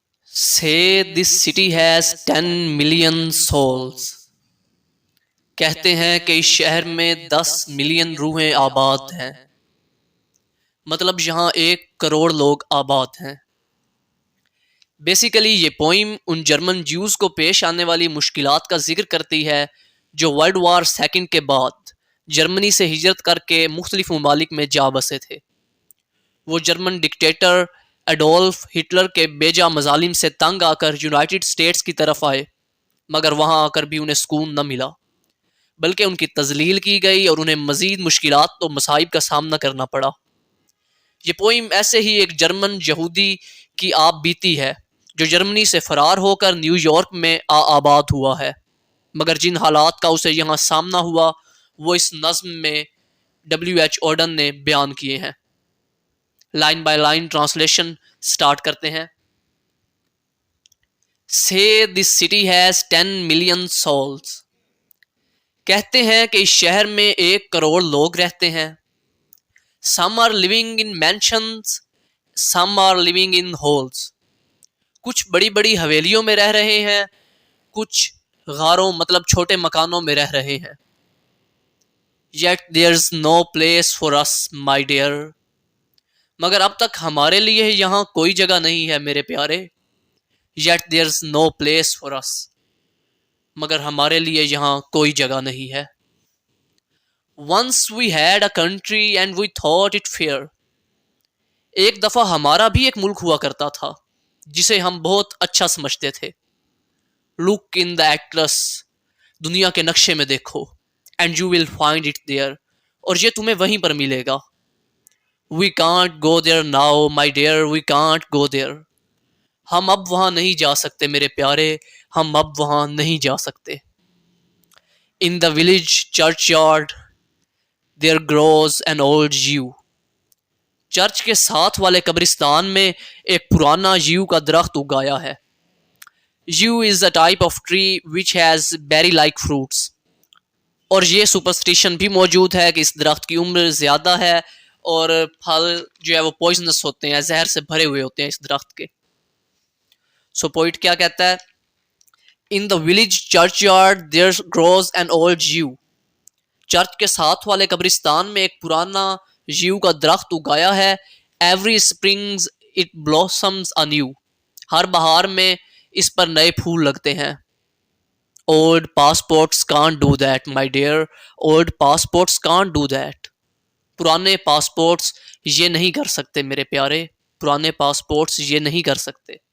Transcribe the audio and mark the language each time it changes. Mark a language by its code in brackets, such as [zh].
[en] Say this city has 10 million souls. [ur] کہتے ہیں کہ اس شہر میں 10 ملین روحیں آباد ہیں. مطلب یہاں 1 کروڑ لوگ آباد ہیں. بیسیکلی یہ پوئم ان جرمن جیوز کو پیش آنے والی مشکلات کا ذکر کرتی ہے جو ورلڈ وار سیکنڈ کے بعد جرمنی سے ہجرت کر کے مختلف ممالک میں جا بسے تھے. وہ جرمن ڈکٹیٹر ایڈولف ہٹلر کے بیجا مظالم سے تنگ آ کر یونائٹڈ اسٹیٹس کی طرف آئے، مگر وہاں آ کر بھی انہیں سکون نہ ملا، بلکہ ان کی تذلیل کی گئی اور انہیں مزید مشکلات و مصائب کا سامنا کرنا پڑا. یہ پوئم ایسے ہی ایک جرمن یہودی کی آپ بیتی ہے جو جرمنی سے فرار ہو کر نیو یارک میں آباد ہوا ہے، مگر جن حالات کا اسے یہاں سامنا ہوا وہ اس نظم میں ڈبلیو ایچ اوڈن نے بیان کیے ہیں. Line by line translation start کرتے ہیں. [en] Say this city has 10 million souls. [ur] کہتے ہیں کہ اس شہر میں 1 کروڑ لوگ رہتے ہیں. [en] Some are living in mansions, some are living in halls. [ur] کچھ بڑی بڑی حویلیوں میں رہ رہے ہیں، کچھ غاروں مطلب چھوٹے مکانوں میں رہ رہے ہیں. [en] Yet there's no place for us, my dear. [ur] مگر اب تک ہمارے لیے یہاں کوئی جگہ نہیں ہے میرے پیارے. [en] Yet there's no place for us. [ur] مگر ہمارے لیے یہاں کوئی جگہ نہیں ہے. [en] Once we had a country and we thought it fair. [ur] ایک دفعہ ہمارا بھی ایک ملک ہوا کرتا تھا جسے ہم بہت اچھا سمجھتے تھے. [en] Look in the atlas. [ur] دنیا کے نقشے میں دیکھو. [en] And you will find it there. [ur] اور یہ تمہیں وہیں پر ملے گا. [en] We can't go there now, my dear, we can't go there. [ur] ہم اب وہاں نہیں جا سکتے میرے پیارے، ہم اب وہاں نہیں جا سکتے. [en] In the village churchyard there grows an old yew. [ur] Church کے ساتھ والے قبرستان میں ایک پرانا یو کا درخت اگایا ہے. [en] Yew is a type of tree which has berry-like fruits. [ur] اور یہ سپرسٹیشن بھی موجود ہے کہ اس درخت کی عمر زیادہ ہے اور پھل جو ہے وہ پوائزنس ہوتے ہیں، زہر سے بھرے ہوئے ہوتے ہیں اس درخت کے. سو پوئٹ کیا کہتا ہے؟ [en] In the village churchyard there grows an old yew. [ur] Church کے ساتھ والے قبرستان میں ایک پرانا یو کا درخت اگایا ہے. [en] Every springs it blossoms anew. [ur] ہر بہار میں اس پر نئے پھول لگتے ہیں. [en] Old passports can't do that, my dear. Old passports can't do that. [ur] پرانے پاسپورٹس یہ نہیں کر سکتے میرے پیارے، پرانے پاسپورٹس یہ نہیں کر سکتے.